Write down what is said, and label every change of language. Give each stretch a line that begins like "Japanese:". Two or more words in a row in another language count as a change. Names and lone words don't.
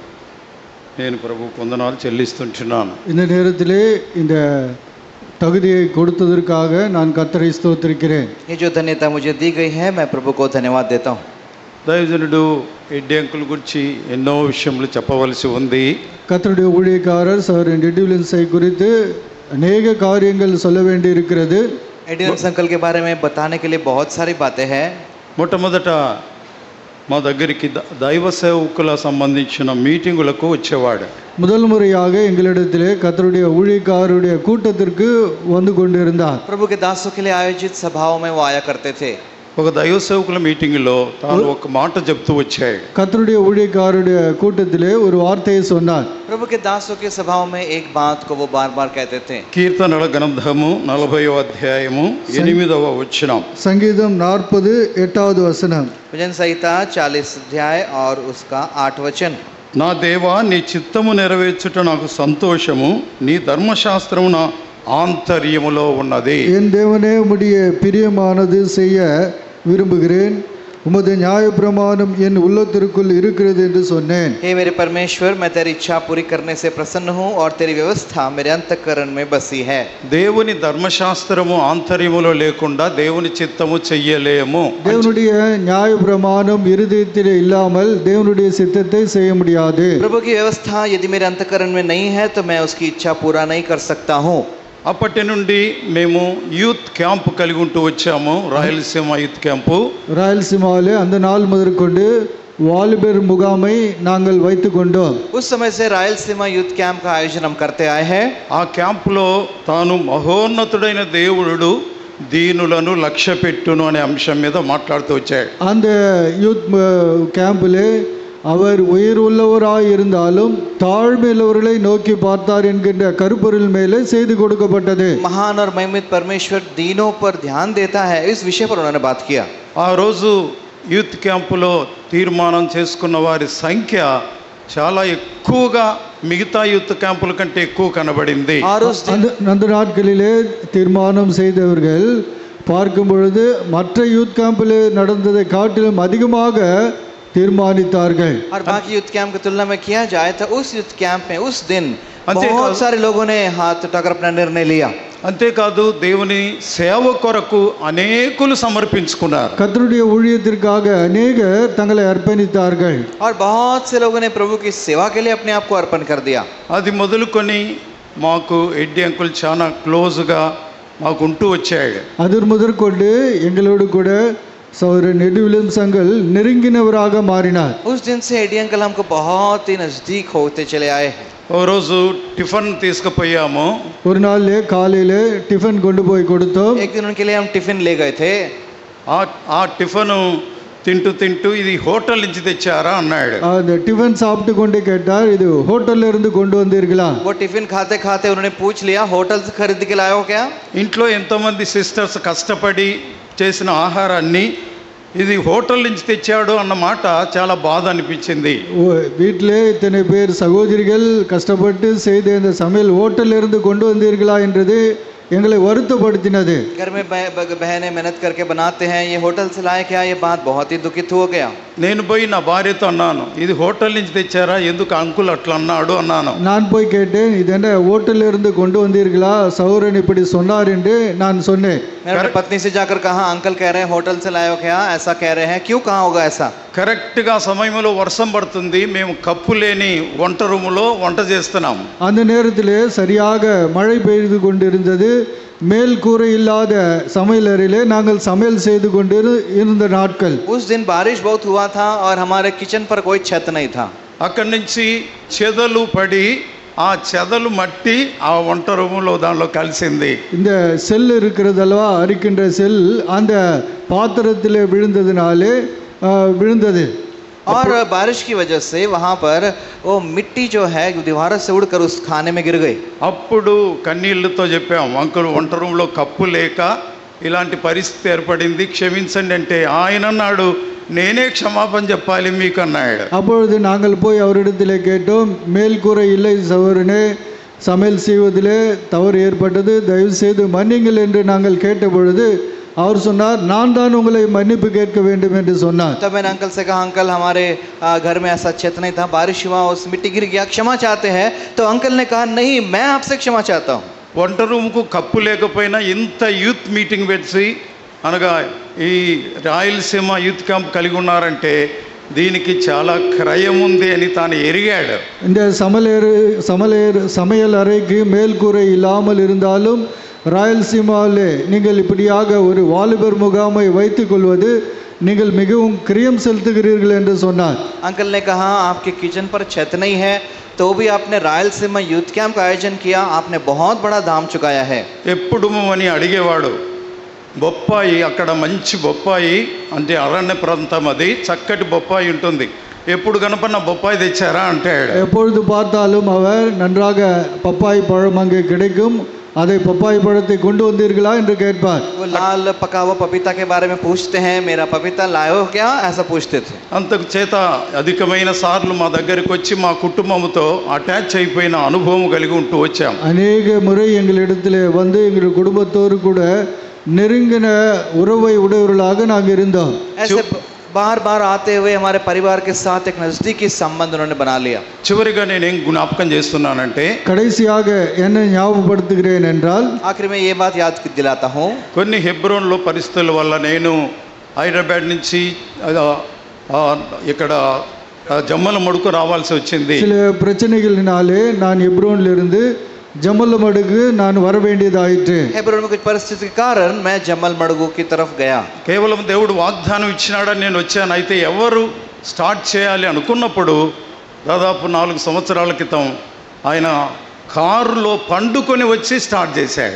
Telugu: నేను ప్రభువుకు వందనాలు చెల్లిస్తుంటున్నాను.
Tamil: இந்த நேரத்திலே இந்த தகுதியை கொடுத்ததற்காக நான் கர்த்தரை ஸ்தோத்திரிக்கிறேன்.
Hindi: ये जो धन्यता मुझे दी गई है मैं प्रभु को धन्यवाद देता हूँ.
Telugu: దైవజనుడు ఎడ్డి అంకుల్ గురించి ఎన్నో విషయములు చెప్పవలసి ఉంది.
Tamil: கர்த்தருடைய ஊழியக்காரர் சகோதரன் எட்டி வில்லியம்ஸை குறித்து अनेक காரியங்கள் சொல்ல வேண்டி இருக்கிறது.
Hindi: एडी विलियम्स अंकल के बारे में बताने के लिए बहुत सारी बातें हैं.
Telugu: మొట్టమొదట మా దగ్గరికి దైవ సేవకుల సంబంధించిన మీటింగులకు వచ్చేవాడు.
Tamil: முதல் முறையாக எங்களிடத்திலே கர்த்தருடைய ஊழியக்காரருடைய கூட்டத்திற்கு வந்து கொண்டிருந்தார்.
Hindi: प्रभु के दासों के लिए आयोजित सभाओं में वो आया करते थे.
Telugu: ఒక దైవ సేవకుల మీటింగ్లో తాను ఒక మాట చెప్తూ వచ్చాడు.
Tamil: கர்த்தருடைய ஊழியக்காரருடைய கூட்டத்திலே ஒரு வார்த்தையை சொன்னார்.
Hindi: प्रभु के दासों की सभाओं में एक बात को वो बार बार कहते थे.
Telugu: కీర్తనల గ్రంథము 40వ అధ్యాయము 8వ వచనం.
Tamil: சங்கீதம் 40 8வது வசனம்.
Hindi: भजन संहिता 40 अध्याय और उसका 8 वचन.
Telugu: నా దేవా నీ చిత్తము నెరవేర్చుట నాకు సంతోషము, నీ ధర్మశాస్త్రము నా ఆంతర్యములో ఉన్నది.
Tamil: என் தேவனே உம்முடைய பிரியமானது செய்ய விரும்புகிறேன், உமது நியாயப்பிரமாணம் என் உள்ளத்திற்குள் இருக்கிறது என்று சொன்னேன்.
Hindi: हे मेरे परमेश्वर, मैं तेरी इच्छा पूरी करने से प्रसन्न हूँ और तेरी व्यवस्था मेरे अंतःकरण में बसी है.
Telugu: దేవుని ధర్మశాస్త్రము ఆంతర్యములో లేకుండా దేవుని చిత్తము చెయ్యలేము.
Tamil: தேவனுடைய நியாயப்பிரமாணம் இருதயத்திலே இல்லாமல் தேவனுடைய சித்தத்தை செய்ய முடியாது.
Hindi: प्रभु की व्यवस्था यदि मेरे अंतःकरण में नहीं है तो मैं उसकी इच्छा पूरा नहीं कर सकता हूँ.
Telugu: అప్పటి నుండి మేము
English: youth camp
Telugu: కలిగి ఉంటూ వచ్చాము. రాయలసీమ యూత్ క్యాంపు.
Tamil: ராயலசீமாவிலே அந்த நாள் முதற்கொண்டு வாலிபர் முகாமை நாங்கள் வைத்து கொண்டோம்.
Hindi: उस समय से रायलसीमा यूथ कैंप का आयोजन हम करते आए हैं.
Telugu: ఆ క్యాంపులో తాను మహోన్నతుడైన దేవుడు దీనులను లక్ష్య పెట్టును అనే అంశం మీద మాట్లాడుతూ వచ్చాడు.
Tamil: அந்த
English: youth camp
Tamil: அவர் உயிர் உள்ளவராய் இருந்தாலும் தாழ்மையுள்ளவர்களை நோக்கி பார்த்தார் என்கின்ற கருப்பொருள் மேலே செய்து கொடுக்கப்பட்டது.
Hindi: महान और महिमित परमेश्वर दीनों पर ध्यान देता है, इस विषय पर उन्होंने बात किया.
Telugu: ఆ రోజు
English: youth camp
Telugu: తీర్మానం చేసుకున్న వారి సంఖ్య చాలా ఎక్కువగా మిగతా
English: youth camps
Telugu: కంటే ఎక్కువ కనబడింది.
Hindi: और उस दिन
Tamil: அந்த நாட்களிலே தீர்மானம் செய்தவர்கள் பார்க்கும் பொழுது மற்ற
English: youth camp
Tamil: நடந்ததை காட்டிலும் அதிகமாக तीर्मानिताர்கள்.
Hindi: और बाकी
English: youth camp
Hindi: की तुलना में किया जाए तो उस
English: youth camp
Hindi: में उस दिन अंते बहुत सारे लोगों ने हाथ उठाकर अपना निर्णय लिया.
Telugu: అంతేకాదు దేవుని సేవ కొరకు అనేకులు సమర్పించుకున్నారు.
Tamil: கர்த்தருடைய ஊழியத்திற்காக अनेகர் தங்களை அர்ப்பணித்தார்கள்.
Hindi: और बहुत से लोगों ने प्रभु की सेवा के लिए अपने आप को अर्पण कर दिया.
Telugu: అది మొదలుకొని మాకు ఎడ్డి అంకుల్ చాలా క్లోజ్గా మాకు ఉంటూ వచ్చాడు.
Tamil: அது முதற்கொண்டு எங்களோடு கூட சகோதரன் எட்டி வில்லியம்ஸ் அங்கிள் நெருங்கினவராக மாறினார்.
Hindi: उस दिन से एडी अंकल हमको बहुत ही नजदीक होते चले आए हैं.
Telugu: ఓ రోజు టిఫిన్ తీసుకుపోయాము.
Tamil: ஒரு நாள் காலையில டிஃபன் கொண்டு போய் கொடுத்தோம்.
Hindi: एक दिन उनके लिए हम टिफिन ले गए थे.
Telugu: ఆ టిఫిన్ తింటూ ఇది హోటల్ నుంచి తెచ్చారా అన్నాడు.
Tamil: அந்த டிஃபன் சாப்பிட்டு கொண்டு கேட்டார், இது ஹோட்டல்ல இருந்து கொண்டு வந்தீர்களா?
Hindi: वो टिफिन खाते खाते उन्होंने पूछ लिया, होटल से खरीद के लाए हो क्या?
Telugu: ఇంట్లో ఎంతోమంది సిస్టర్స్ కష్టపడి చేసిన ఆహారాన్ని ఇది హోటల్ నుంచి తెచ్చాడు అన్న మాట చాలా బాధ అనిపించింది.
Tamil: வீட்டிலே இத்தனை பேர் சகோதரிகள் கஷ்டப்பட்டு செய்த இந்த சமையல் ஹோட்டல்ல இருந்து கொண்டு வந்தீர்களா என்றது எங்களை வருத்தப்படுத்தினது.
Hindi: घर में बहनें मेहनत करके बनाते हैं, ये होटल से लाए क्या? ये बात बहुत ही दुखित हो गया.
Telugu: నేను పోయి నా భార్యతో అన్నాను, ఇది హోటల్ నుంచి తెచ్చారా, ఎందుకు అంకుల్ అట్లా అన్నాడు అన్నాను.
Tamil: நான் போய் கேட்டேன், இது என்ன ஹோட்டல்ல இருந்து கொண்டு வந்தீர்களா, சகோதரன் இப்படி சொன்னார் என்று நான் சொன்னேன்.
Hindi: मैंने अपनी पत्नी से जाकर कहा, अंकल कह रहे हैं होटल से लाए हो क्या, ऐसा कह रहे हैं, क्यों कहा होगा ऐसा?
Telugu: కరెక్ట్గా సమయంలో వర్షం పడుతుంది, మేము కప్పు లేని వంట రూములో వంట చేస్తున్నాం.
Tamil: அந்த நேரத்திலே சரியாக மழை பெய்து கொண்டிருந்தது. மேல் கூரை இல்லாத சமையலறையிலே நாங்கள் சமையல் செய்து கொண்டு இருந்த நாட்கள்.
Hindi: उस दिन बारिश बहुत हुआ था और हमारे किचन पर कोई छत नहीं था.
Telugu: అక్కడి నుంచి చెదలు పడి ఆ చెదలు మట్టి ఆ వంట రూములో దానిలో కలిసింది.
Tamil: இந்த செல் இருக்கிறதல்லவா, அரிக்கின்ற செல் அந்த பாத்திரத்தில் விழுந்ததினாலே விழுந்தது.
Hindi: और बारिश की वजह से वहाँ पर वो मिट्टी जो है दीवारों से उड़कर उस खाने में गिर गई।
Telugu: అప్పుడు కన్నీళ్లతో చెప్పాం, అంకుల్ వంట రూమ్లో కప్పు లేక ఇలాంటి పరిస్థితి ఏర్పడింది, క్షమించండి అంటే ఆయన అన్నాడు, నేనే క్షమాపణ చెప్పాలి మీకు అన్నాడు.
Tamil: அப்பொழுது நாங்கள் போய் அவரிடத்திலே கேட்டோம், மேல்கூரை இல்லை சகோதரனே, சமையல் செய்வதிலே தவறு ஏற்பட்டது, தயவு செய்து மன்னிங்கள் என்று நாங்கள் கேட்ட பொழுது அவர் சொன்னார், நான் தான் உங்களை மன்னிப்பு கேட்க வேண்டும் என்று சொன்னார்.
Hindi: तब मैंने अंकल से कहा, अंकल हमारे घर में ऐसा क्षेत्र नहीं था, बारिश हुआ उस मिट्टी गिर गया, क्षमा चाहते हैं? तो अंकल ने कहा, नहीं मैं आपसे क्षमा चाहता हूँ.
Telugu: వంట రూమ్కు కప్పు లేకపోయినా ఇంత
English: youth meeting
Telugu: పెట్టి అనగా ఈ రాయలసీమ యూత్ క్యాంప్ కలిగి ఉన్నారంటే దీనికి చాలా క్రయం ఉంది అని తాను ఎరిగాడు.
Tamil: இந்த சமையல் அறைக்கு மேல்கூரை இல்லாமல் இருந்தாலும் ராயல்சீமாவிலே நீங்கள் இப்படியாக ஒரு வாலிபர் முகாமை வைத்துக் கொள்வது நீங்கள் மிகவும் கிரியம் செலுத்துகிறீர்கள் என்று சொன்னார்.
Hindi: अंकल ने कहा, आपके किचन पर छत नहीं है तो भी आपने रायलसीमा यूथ कैंप का आयोजन किया, आपने बहुत बड़ा दाम चुकाया है.
Telugu: ఎప్పుడు అని అడిగేవాడు. బొప్పాయి అక్కడ మంచి బొప్పాయి అంటే అరణ్య ప్రాంతం, అది చక్కటి బొప్పాయి ఉంటుంది, ఎప్పుడు కనపడిన బొప్పాయి తెచ్చారా అంటాడు.
Tamil: எப்பொழுது பார்த்தாலும் அவர் நன்றாக பப்பாய் பழம் அங்கே கிடைக்கும், அதை பப்பாய் பழத்தை கொண்டு வந்தீர்களா என்று கேட்பார்.
Hindi: वो लाल पका हुआ पपीता के बारे में पूछते हैं, मेरा पपीता लाए हो क्या, ऐसा पूछते थे.
Telugu: అంతకు చేత అధికమైన సార్లు మా దగ్గరికి వచ్చి మా కుటుంబంతో అటాచ్ అయిపోయిన అనుభవం కలిగి ఉంటూ వచ్చాం.
Tamil: அநேக முறை எங்களிடத்திலே வந்து எங்கள் குடும்பத்தோடு கூட நெருங்கின உறவை உடையவர்களாக நாங்கள் இருந்தோம்.
Hindi: ऐसे बार बार आते हुए हमारे परिवार के साथ एक नजदीकी संबंध उन्होंने बना लिया.
Telugu: చివరిగా నేనేం జ్ఞాపకం చేస్తున్నానంటే,
Tamil: கடைசியாக என்ன ஞாபகப்படுத்துகிறேன் என்றால்,
Hindi: आखिर में ये बात याद दिलाता हूँ,
Telugu: కొన్ని హెబ్రోన్లో పరిస్థితుల వల్ల నేను హైదరాబాద్ నుంచి ఇక్కడ జమ్మల మడుకు రావాల్సి వచ్చింది.
Tamil: சில பிரச்சனைகளினாலே நான் எப்ரோனிலிருந்து ஜம்மலமடுக்கு நான் வர வேண்டியதாயிற்று.
Hindi: हेब्रोन में कुछ परिस्थिति के कारण मैं जमल मड़गू की तरफ गया.
Telugu: కేవలం దేవుడు వాగ్దానం ఇచ్చినాడని నేను వచ్చాను. అయితే ఎవరు స్టార్ట్ చేయాలి అనుకున్నప్పుడు దాదాపు 4 సంవత్సరాల క్రితం ఆయన కారులో పండుకొని వచ్చి స్టార్ట్ చేశాడు.